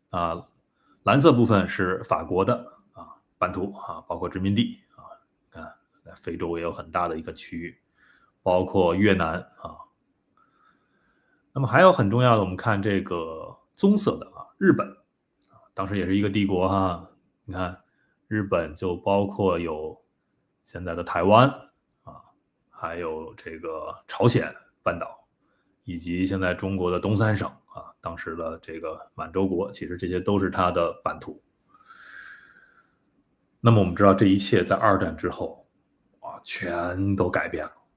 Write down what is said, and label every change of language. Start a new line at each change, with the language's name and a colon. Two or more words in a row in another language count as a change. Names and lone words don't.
Chinese: 藍色部分是法國的版圖包括殖民地非洲也有很大的一個區域，包括越南啊。那麼還有很重要的，我們看這個棕色的日本當時也是一個帝國哈。你看日本就包括有現在的台灣還有這個朝鮮半島，以及現在中國的東三省當時的這個滿洲國，其實這些都是它的版圖。那麼我們知道這一切在二戰之後全都改变了。